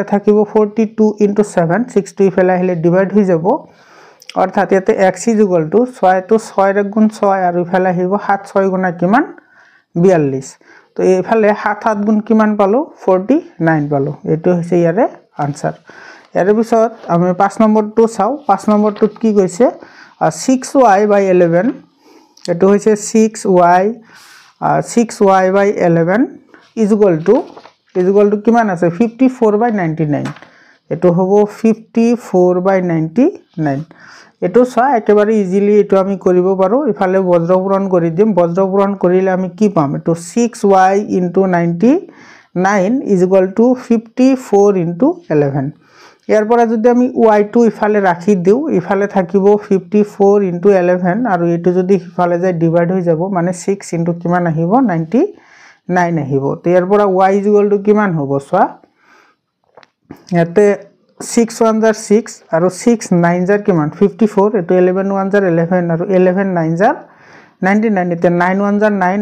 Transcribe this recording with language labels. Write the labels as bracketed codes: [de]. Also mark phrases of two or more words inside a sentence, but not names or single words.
[as] থাকিব 42 * 7 6 টো ইফালে আহিলে ডিভাইড হৈ যাব অৰ্থাৎ ইয়াতে x 6 টো 6 ৰ গুণ 6 আৰু ইফালে আহিব 7 6 গুণা কিমান 42 তো এইফালে 7 7 গুণ কিমান পালো 49 পালো এটো হৈছে ইয়াৰে आंसर ইয়াৰ পিছত আমি 5 নম্বৰটো চাও 5 নম্বৰটোত কি কৈছে 6y/11 এটো হৈছে 6y/11 [en] is equal to [as] কিমান আছে 54/99 এটো হ'ব 54/99 এটো চা একেবাৰে ইজিলি এটো আমি কৰিব পাৰো ইফালে বজ্ৰ পূৰণ কৰি দিম বজ্ৰ পূৰণ কৰিলে আমি কি পাম এটো 6y * 99 [en] is equal to [as] 54 * 11 ইয়াৰ পৰা যদি আমি y2 ইফালে ৰাখি দিও ইফালে থাকিব 54 * 11 আৰু এটো যদি ইফালে যায় ডিভাইড হৈ যাব মানে 6 * কিমান আহিব 99 আহিব তো ইয়াৰ পৰা y = কিমান হ'ব চোৱা ইয়াতে 6 1 * 6 আৰু 6 9 * কিমান 54 এটো 11 1 * 11 আৰু 11 9 * 99 এতে 9 1 * 9